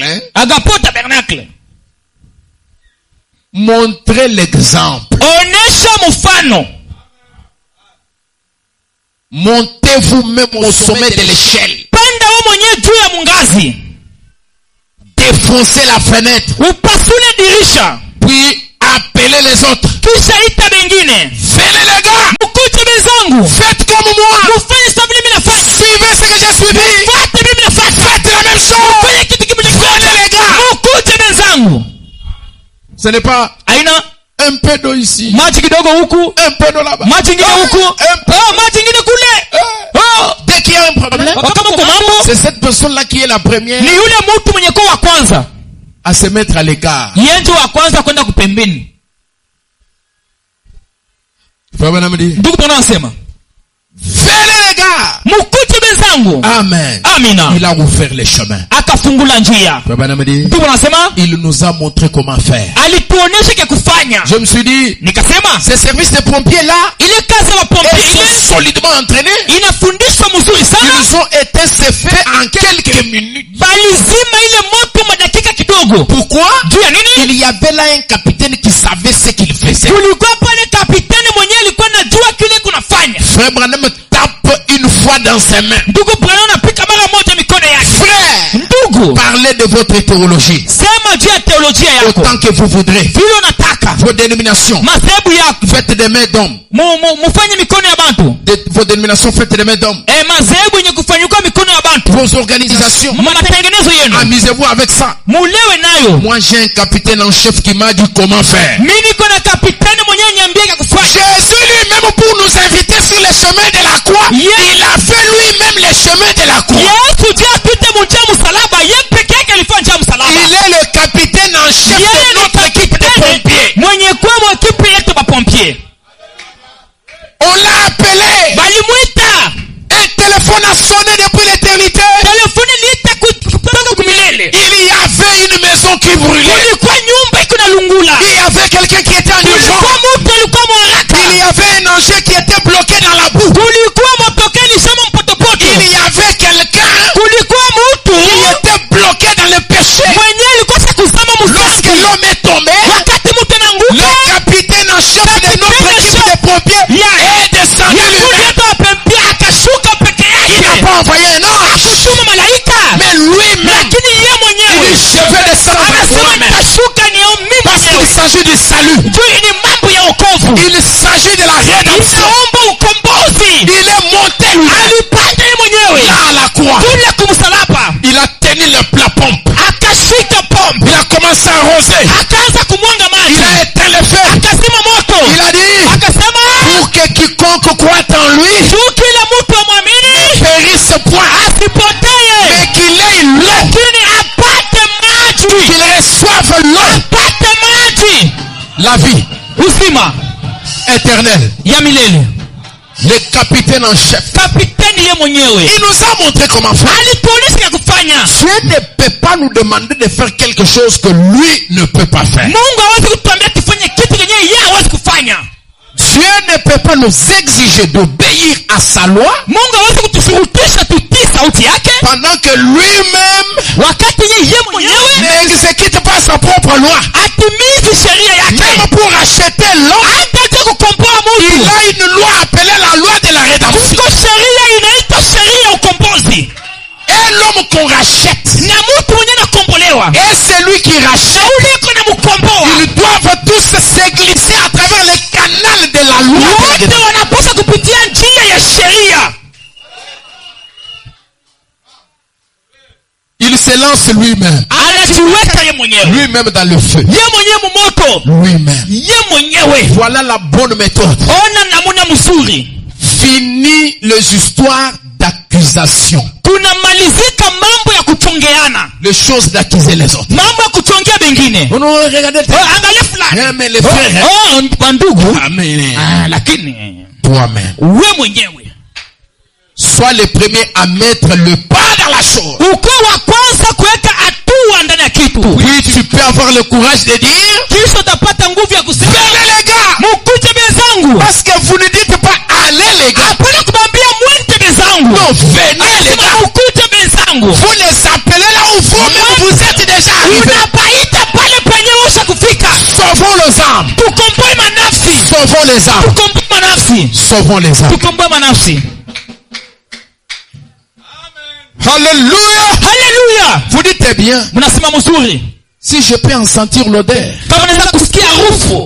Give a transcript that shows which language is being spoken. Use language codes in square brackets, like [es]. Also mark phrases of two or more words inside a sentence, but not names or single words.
[fr] Hein? Agapao Tabernacle. Montrez l'exemple. [sw] Onesha mfano. [fr] Montez vous-même au sommet de l'échelle. [sw] Panda wewe mwenyewe juu ya mungazi. [fr] Défoncez la fenêtre. [sw] Upasule dirisha. [fr] Puis appelez les autres. [sw] Kisha ita bengine. [fr] Venez les gars. [sw] Mukuje bezangu. [fr] Faites comme moi. [sw] Mufanye sababu mimi nafanya. [fr] Suivez ce que j'ai suivi. [sw] Fuate mimi nafanya. [fr] Faites la même chose. [sw] Mufanye kitu kimoja. [fr] Venez les gars. [sw] Mukuje bezangu. [fr] Ce n'est pas [sw] Aina [fr] un peu d'eau ici. [sw] maji kidogo huku. [fr] Un peu d'eau là-bas. [sw] Maji ngine huku. Maji ngine kule. [fr] Dès qu'il y a un problème, [sw] Kama kwa mambo. [fr] c'est cette personne-là qui est la première [sw] Ni yule mtu mwenye kwa kwanza. [fr] à se mettre à l'écart. [sw] Yeye wa kwanza kwenda kupembeni. ndugu bwana anasema [fr] venez les gars, [sw] mukuje bezangu. amen, amina. [fr] Il a ouvert les chemins. [sw] Akafungula njia. Ndugu bwana anasema [fr] Il nous a montré comment faire. [sw] alituonesha kya kufanya. [fr] Je me suis dit, [sw] Nikasema [fr] ces services de pompiers là, [sw] ile kazi ya [fr] ils [sw] wapombe [fr] sont solidement entraînés. [sw] inafundishwa mzuri sana. [fr] Ils ont été faits en quelques minutes. [sw] Balizima ile moto madakika kidogo. [fr] Pourquoi? [sw] Juu ya nini? [fr] Il y avait là un capitaine qui savait ce qu'il faisait. [sw] Kulikuwa pale kapitani mwenyewe alikuwa anajua kile kunafanya. [fr] Frère Branham tape une fois dans ses mains. [sw] Ndugu Branham anapika mara moja mikono yake. [fr] Frère, [sw] ndugu, [fr] parlez de votre théologie. [sw] Sema juu ya teolojia yako. [fr] Autant que vous voudrez. [sw] Vile unataka. [fr] Vos dénominations. [sw] Masebu yako. [fr] Faites des mains d'hommes. [sw] Mufanye mikono ya bantu. [fr] Vos dénominations faites des mains d'hommes. [sw] Masebu yenye kufanyuka mikono ya bantu. [fr] Vos organisations. [sw] Matengenezo yenu. [fr] Amusez-vous avec ça. [sw] Mulewe nayo. [fr] Moi j'ai un capitaine en chef qui m'a dit comment faire. [sw] Mimi niko na kapitani mwenyewe niambia kufanya. [fr] Jésus lui-même pour nous inviter sur les chemins de la croix. Yeah. Il a fait lui-même les chemins de la croix. [sw] Yesu dia pite mujia msalaba, yeye peke yake alifanya njia msalaba. [fr] Il est le capitaine en chef de notre équipe de pompiers. [sw] Mwenye kwa ekipe yetu ba pompier. [fr] On l'a appelé. [sw] Balimuita. [fr] Un téléphone a sonné depuis l'éternité. [sw] Telefoni liita kutoka kumilele. [fr] Il y avait une maison qui brûlait. [sw] Kulikuwa nyumba iko na lungula. [fr] Il y avait quelqu'un qui était en urgence. [sw] Kulikuwa mtu alikuwa mwaraka. [fr] Il y avait un engin qui était bloqué dans la boue. [sw] Kulikuwa motoka ilisema mpotopoto. [fr] Il y avait quelqu'un [sw] Kulikuwa mtu [fr] qui était bloqué dans le péché. [sw] mwenyewe alikuwa kusama [fr] Lorsque [sw] msaki. [fr] l'homme est tombé, [sw] Wakati mtu ananguka, [fr] le capitaine en chef de notre équipe de pompiers est descendu lui-même. [sw] akapempia akashuka peke [fr] Il n'a [sw] yake. [fr] pas envoyé un ange, [sw] Kutuma malaika. [fr] mais lui-même, [sw] Lakini yeye [fr] il [sw] mwenyewe [fr] dit je vais descendre avec [sw] anasema [fr] moi-même. [sw] nitashuka ni mimi [fr] Parce qu'il [sw] mwenyewe. [fr] s'agit du salut. [sw] Juu ni mambo ya wokovu. [fr] Il s'agit de la rédemption. [sw] Inaomba ukombozi. [fr] Il est monté lui-même [sw] Alipanda yeye mwenyewe. [fr] là à la croix. [sw] Kule kumsalaba. [fr] Il a tenu la pompe. [sw] Akashika pombe. [fr] Il a commencé à arroser. [sw] Akaanza kumwanga [fr] Il [sw] maji. [fr] a éteint le feu. [sw] Akazima moto. [fr] Il a dit [sw] Akasema [fr] pour que quiconque croit en lui [sw] juu kila mtu amwamini [fr] périsse point, [sw] asipotee, [fr] mais qu'il ait l'eau, [sw] lakini apate maji. [fr] qu'il reçoive l'eau, [sw] Apate maji. [fr] la vie [sw] Uzima [fr] éternelle. [sw] ya milele. [fr] Le capitaine en chef, [sw] Kapiteni ye mwenyewe [fr] il nous a montré comment faire. [sw] alituonesha ya kufanya. [fr] Dieu ne peut pas nous demander de faire quelque chose que lui ne peut pas faire. [sw] Mungu hawezi kutuambia tufanye kitu kenye yeye hawezi kufanya. [fr] Dieu ne peut pas nous exiger d'obéir à sa loi [sw] Mungu hawezi kutushurutisha tutii sauti yake [fr] pendant que lui-même [sw] wakati yeye mwenyewe [fr] n'exécute pas sa propre loi. [sw] atimizi sheria yake. [fr] Même pour acheter l'homme, [sw] Hata kukomboa [fr] il [sw] mtu [fr] a une loi appelée la loi de la rédemption. [sw] kuko sheria inaitwa sheria ya ukombozi. [fr] Et l'homme qu'on rachète, [sw] Na mtu mwenye nakombolewa [fr] et celui qui rachète, [sw] uliko na mkomboa [fr] ils doivent tous se glisser à travers le canal de la loi. de la [sw] wote [fr] rédemption. [sw] wanapaswa kupitia njia ya sheria. [fr] Il se lance lui-même, [sw] Anajiweka ye mwenyewe, [fr] lui-même dans le feu, [sw] ye mwenyewe mumoto, [fr] lui-même. [sw] ye mwenyewe. [fr] Voilà la bonne méthode. [sw] Ona namuna mzuri. [fr] Fini les histoires d'accusation. [sw] Kunamalizika mambo ya kuchongeana, [fr] Les choses d'accuser les autres. [sw] mambo ya kuchongea bengine. [fr] On regardez. [sw] Angalia fulani [fr] Mais les frères. [sw] bandugu, Amen. lakini [fr] Toi-même. [sw] we mwenyewe [fr] Sois le premier à mettre le pas dans la chose. [sw] uko wa kwanza kuweka hatua ndani ya kitu. [fr] Puis tu peux avoir le courage de dire, [sw] Kisha utapata nguvu ya kusema [fr] venez les gars. [sw] mukuje bezangu. [fr] Parce que vous ne dites pas allez les gars. [sw] Hapana kubambia mwende bezangu. [fr] Non, venez les [sw] Anasema [fr] gars. [sw] mukuje bezangu. [fr] Vous les appelez là où vous êtes déjà arrivés. [sw] Unapaita pale penye usha kufika. [fr] Sauvons les âmes. [sw] Tukomboe manafsi. [fr] Sauvons les âmes. [sw] Tukomboe manafsi. [fr] Sauvons les âmes. [sw] Tukomboe manafsi. [fr] Alléluia. [sw] Haleluya. [fr] Vous dites bien, [sw] Mnasema mzuri. [fr] si je peux en sentir l'odeur, [sw] Kama naweza kusikia harufu,